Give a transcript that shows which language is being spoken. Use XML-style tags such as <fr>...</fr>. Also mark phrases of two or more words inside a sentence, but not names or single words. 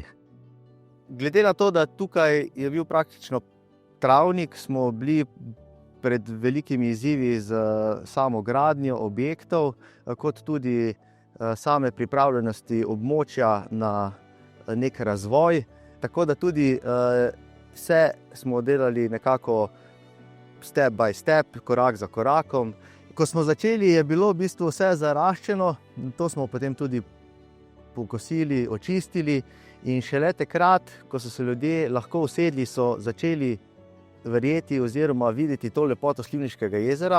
<sl>Glede na to, da tukaj je bil praktično travnik, smo bili pred velikimi izzivi z samo gradnjo objektov, kot tudi same pripravljenosti območja na nek razvoj. Tako da tudi vse smo delali nekako</sl> <en>step by step,</en> <sl>korak za korakom. Ko smo začeli, je bilo v bistvu vse zaraščeno, to smo potem tudi pokosili, očistili in šele takrat, ko so se ljudje lahko usedli, so začeli verjeti oziroma videti to lepoto Slivniškega jezera.</sl>